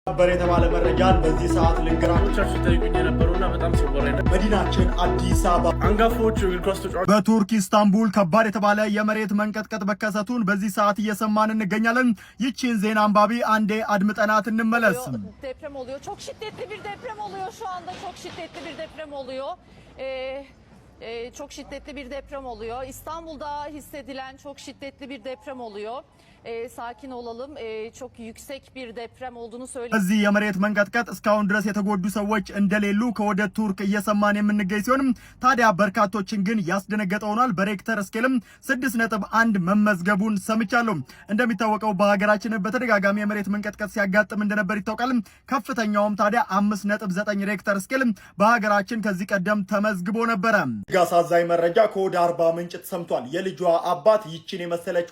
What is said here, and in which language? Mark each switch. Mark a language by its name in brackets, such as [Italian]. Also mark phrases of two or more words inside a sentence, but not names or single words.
[Amharic] ሰበር የተባለ መረጃን በዚህ ሰዓት ልንገራችሁ ተጠይቁኝ የነበሩና በጣም ሲወራ መዲናችን አዲስ አበባ አንጋፋዎቹ እግር ኳስ ተጫዋቾች በቱርክ ኢስታንቡል ከባድ የተባለ የመሬት መንቀጥቀጥ መከሰቱን በዚህ ሰዓት እየሰማን እንገኛለን። ይቺን ዜና አንባቢ አንዴ አድምጠናት እንመለስ። [Turkish] Deprem oluyor. Çok şiddetli bir deprem oluyor şu anda. Çok şiddetli bir deprem oluyor. Çok şiddetli bir deprem oluyor. İstanbul'da hissedilen çok şiddetli bir deprem oluyor. Sakin olalım. Çok yüksek bir deprem olduğunu söylüyor. [Amharic] እዚህ የመሬት መንቀጥቀጥ እስካሁን ድረስ የተጎዱ ሰዎች እንደሌሉ ከወደ ቱርክ እየሰማን የምንገኝ ሲሆን ታዲያ በርካቶችን ግን ያስደነገጠ ሆኗል። በሬክተር ስኬልም 6.1 መመዝገቡን ሰምቻለሁ። እንደሚታወቀው በሀገራችን በተደጋጋሚ የመሬት መንቀጥቀጥ ሲያጋጥም እንደነበር ይታወቃል። ከፍተኛውም ታዲያ 5.9 ሬክተር ስኬል በሀገራችን ከዚህ ቀደም ተመዝግቦ ነበረ። አሳዛኝ መረጃ ከወደ አርባ ምንጭ ተሰምቷል። የልጇ አባት ይችን የመሰለች